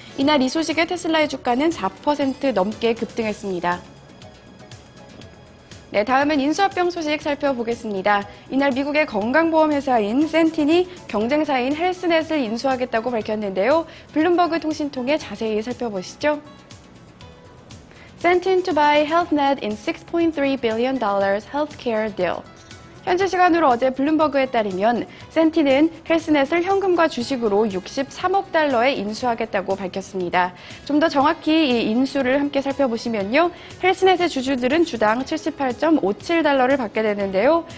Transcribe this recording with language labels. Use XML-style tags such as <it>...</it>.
<ko>이날 이 소식에 테슬라의 주가는 4% 넘게 급등했습니다. 네, 다음은 인수합병 소식 살펴보겠습니다. 이날 미국의 건강보험 회사인 센틴이 경쟁사인 헬스넷을 인수하겠다고 밝혔는데요. 블룸버그 통신 통해 자세히 살펴보시죠.</ko> <en>Sentin to buy HealthNet in $6.3 billion healthcare deal.</en> <ko>현지 시간으로 어제 블룸버그에 따르면 센틴은 헬스넷을 현금과 주식으로 63억 달러에 인수하겠다고 밝혔습니다. 좀 더 정확히 이 인수를 함께 살펴보시면요. 헬스넷의 주주들은 주당 78.57달러를 받게 되는데요.</ko>